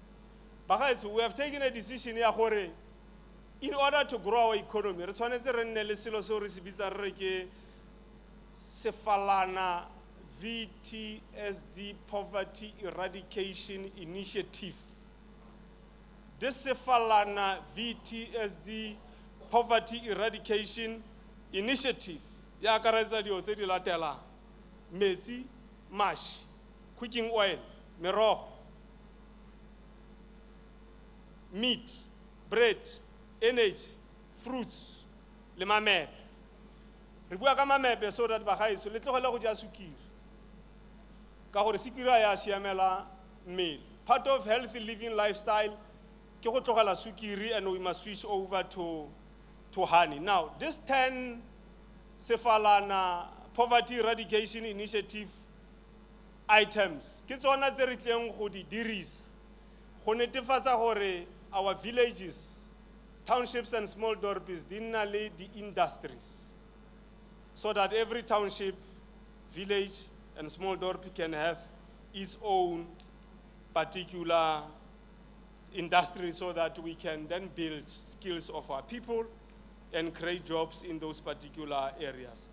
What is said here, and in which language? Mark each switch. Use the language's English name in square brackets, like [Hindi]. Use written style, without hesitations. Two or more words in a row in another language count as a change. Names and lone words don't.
[English] But we have taken a decision here, in order to grow our economy, Sefalana VTSD Poverty Eradication Initiative. This Sefalana VTSD Poverty Eradication Initiative, [Tswana] ya akaretsa dio tse di latelang: metsi, mash, [English] cooking oil, merogo, meat, bread, energy, fruits, [Tswana] le mamepe. Re bua ka mamepe [English] so that [Tswana] bagaetso le tlogela go ja sukiri ka gore sukiri ya siamela mmele. [English] Part of healthy living lifestyle [Tswana] ke go tlogela sukiri, [English] and we must switch over to to honey. Now, this 10 Sefalana Poverty Eradication Initiative items, [Tswana] ke tsona tse re tleng go di dirisa go netefatsa gore [English] our villages, townships and small dorps [Tswana] di nna le di industries, [English] so that every township, village and small dorp can have its own particular industry, so that we can then build skills of our people and create jobs in those particular areas.